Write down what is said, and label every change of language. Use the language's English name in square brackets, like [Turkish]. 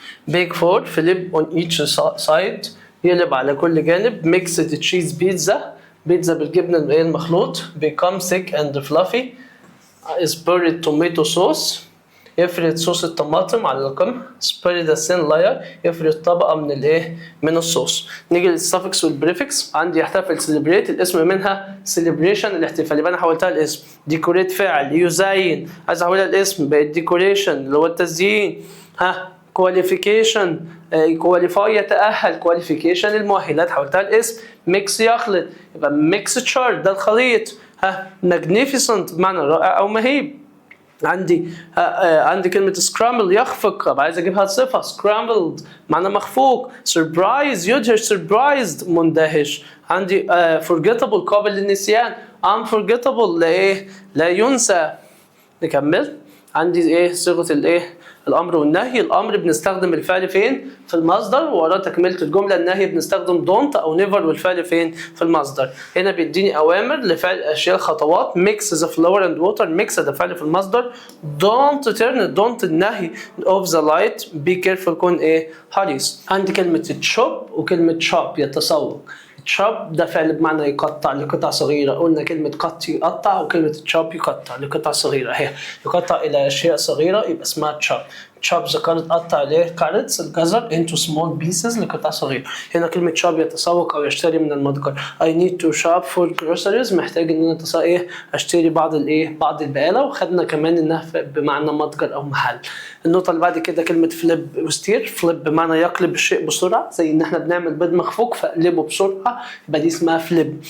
[English] bake for flip on each side [Arabic] يقلب على كل جانب. [English] mixed cheese [Arabic] بيتزا بالجبنة المخلوط. [English] become thick and fluffy. spread tomato sauce [Arabic] يفرد صوص الطماطم على القمح. [English] spread a thin layer [Arabic] يفرد طبقة من الايه من الصوص. نيجي للسفكس والبريفكس. عندي يحتفل celebrate الاسم منها celebration الاحتفال يبقى انا حولتها الاسم. decorate فعل يزين عايز احولها الاسم بقت decoration اللي هو التزيين. qualification qualify يتأهل. qualification المؤهلات حولتها الاسم. mix يخلط يبقى mixture ده الخليط. magnificent بمعنى رائع او مهيب. عندي كلمة scramble يخفق. طب عايز اجيبها صفة scrambled معنى مخفوق. surprise يدهش surprised مندهش. عندي forgettable قابل للنسيان. unforgettable لا ينسى. نكمل. عندي ايه صيغة الايه الامر والنهي. الامر بنستخدم الفعل فين في المصدر وراه تكملة الجملة. النهي بنستخدم don't او never والفعل فين في المصدر. هنا بيديني اوامر لفعل اشياء خطوات. [English] mix the flour and water mix [Arabic] ده فعل في المصدر. [English] don't turn don't النهي of the light be careful [Arabic] كون ايه حريص. عندي كلمة chop وكلمة chop يتسوق. chop ده فعل بمعنى يقطع لقطع صغيرة. قلنا كلمة cut يقطع وكلمة chop يقطع لقطع صغيرة. هي يقطع إلى أشياء صغيرة يبقى اسمها chop. [English] chop the carrot [Arabic] قطع ليه [English] carrots الجزر into small pieces [Arabic] لقطع صغيرة. هنا كلمة shop يتسوق أو يشتري من المتجر. [English] I need to shop for groceries [Arabic] محتاج إن أنا أشتري بعض البقالة. وخدنا كمان إنها بمعنى متجر أو محل. النقطة اللي بعد كده كلمة flip وستير. flip بمعنى يقلب الشيء بسرعة زي إن إحنا بنعمل بيض مخفوق فأقلبه بسرعة يبقى دي اسمها flip.